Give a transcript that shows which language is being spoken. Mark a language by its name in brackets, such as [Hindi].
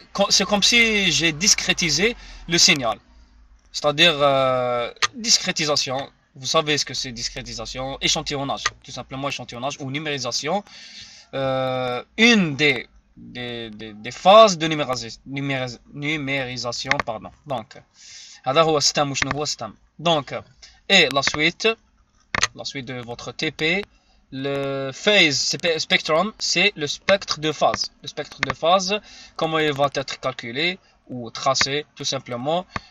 [French] C'est comme si j'ai discrétisé le signal. C'est-à-dire discrétisation. Vous savez ce que c'est discrétisation, échantillonnage, tout simplement échantillonnage ou numérisation. Une des phases de numérisation, pardon. [Arabic] Donc, هذا هو stem وشنو هو stem. [French] Donc, et la suite de votre TP, le phase spectrum, c'est le spectre de phase. Le spectre de phase, comment il va être calculé ou tracé, tout simplement.